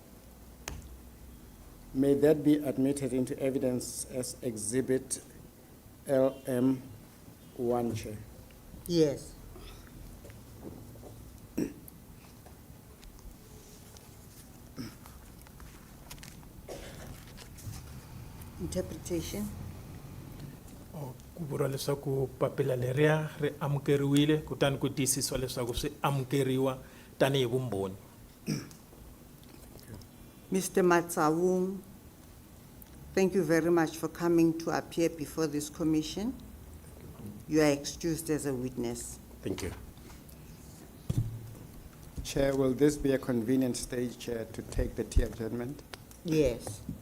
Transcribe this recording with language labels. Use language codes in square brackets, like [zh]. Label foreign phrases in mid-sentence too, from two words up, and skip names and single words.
[en] May that be admitted into evidence as exhibit LM1, Chair. Yes. Interpretation. [ts] Ku vuriwa leswaku papila leriya ri amukeriwile kutani ku tiyisisiwa leswaku swi amukeriwa tanihi vumbhoni. [en] Mr. Matsaung, thank you very much for coming to appear before this commission. You are excused as a witness. Thank you. Chair, will this be a convenient stage, Chair, to take the tea adjournment? Yes.